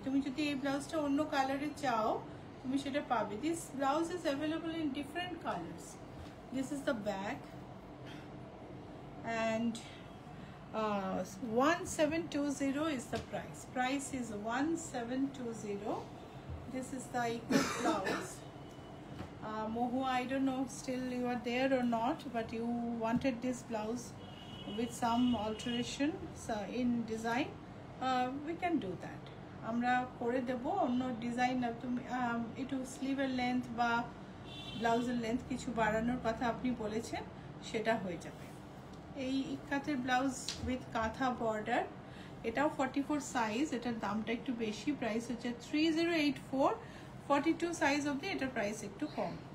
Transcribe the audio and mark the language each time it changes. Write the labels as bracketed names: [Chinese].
[Bangla] তুমি যদি এই ব্লাউজটা অন্য কালারে চাও তুমি সেটা পাবে। [English] This blouse is available in different colours. This is the back and 1720 is the price. Price is 1720. This is the equal blouse. Mohu, I don't know still you are there or not, but you wanted this blouse with some alteration in design. We can do that. [Bangla] আমরা করে দেব অন্য design. তুমি একটু স্লিভের length বা ব্লাউজের length কিছু বাড়ানোর কথা আপনি বলেছেন, সেটা হয়ে যাবে। এই ইক্কাতের ব্লাউজ উইথ কাঁথা বর্ডার, এটাও 44 সাইজ, এটার দামটা একটু বেশি, প্রাইস হচ্ছে 3084, 42 সাইজ অবধি এটার প্রাইস একটু কম।